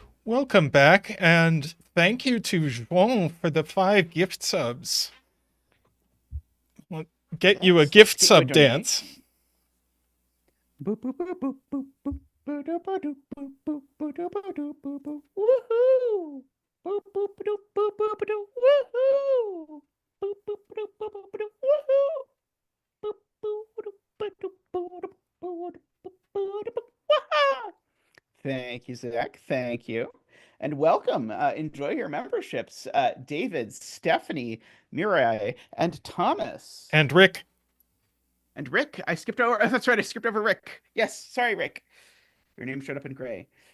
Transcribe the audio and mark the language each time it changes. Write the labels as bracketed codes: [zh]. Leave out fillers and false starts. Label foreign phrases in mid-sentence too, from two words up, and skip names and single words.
[en] Welcome back, and thank you to Joan for the 5 gift subs. We'll get you a Let's gift get you a sub donate. dance. Boop, boop, boop, boop, boop, boop. Ba-da-ba-doop, boop, boop, ba-da-ba-doop, boop, boop. Woohoo! Boop, boop, ba-doop, boop, boop, ba-doop. Woohoo! Boop, boop, ba-doop, boop, boop, ba-doop. Woohoo! Boop, boop, ba-doop, ba-doop, ba-doop, ba-doop, ba-doop. Wah-ha! Thank you, Zach. Thank you. And welcome. Enjoy your memberships. David, Stephanie, Mirai, and Thomas. And Rick, And Rick, I skipped over. That's right, I skipped over Rick. Yes, sorry, Rick. Your name showed up in gray.